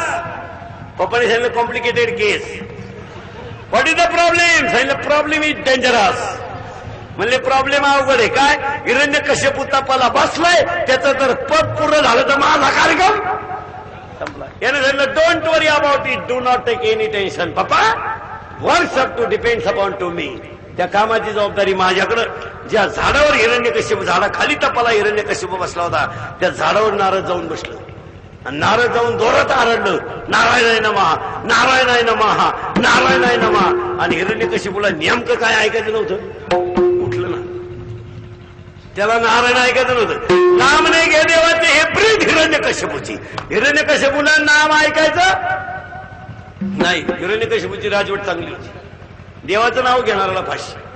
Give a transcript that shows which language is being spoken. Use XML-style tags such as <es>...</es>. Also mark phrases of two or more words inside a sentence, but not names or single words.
<mr>पप्पाने सांगितलं</mr> <en>complicated case. What is the problem?</en> <mr>सांगितलं</mr> <en>problem is dangerous.</en> <mr>म्हणले प्रॉब्लेम अवघड आहे. काय? हिरण्यकश्यपू तपाला बसलाय. त्याचं जर पद पूर्ण झालं तर माझा कार्यक्रम संपला. याने सांगितलं</mr> <en>Don't worry about it. Do not take any tension papa. Works up to depends upon to me.</en> <mr>त्या कामाची जबाबदारी माझ्याकडं. ज्या झाडावर हिरण्यकश्यप झाडाखाली तपाला हिरण्यकश्यप बसला होता त्या झाडावर नारद जाऊन बसलं. आणि नारद जाऊन जोरात आरडलं</mr> <sa>नारायणाय नमः नारायणाय नमः नारायणाय नमः.</sa> <mr>आणि हिरण्यकश्यपूला नेमकं काय ऐकायचं नव्हतं. उठलं ना. त्याला नारायण ऐकायचं नव्हतं. नाम नाही घे देवाचे. हे प्रीत हिरण्यकश्यपूची. हिरण्यकश्यपूला नाम ऐकायचं नाही. हिरण्यकश्यपूची राजवट चांगली होती. देवाचं नाव घेणाऱ्याला फाशी.</mr>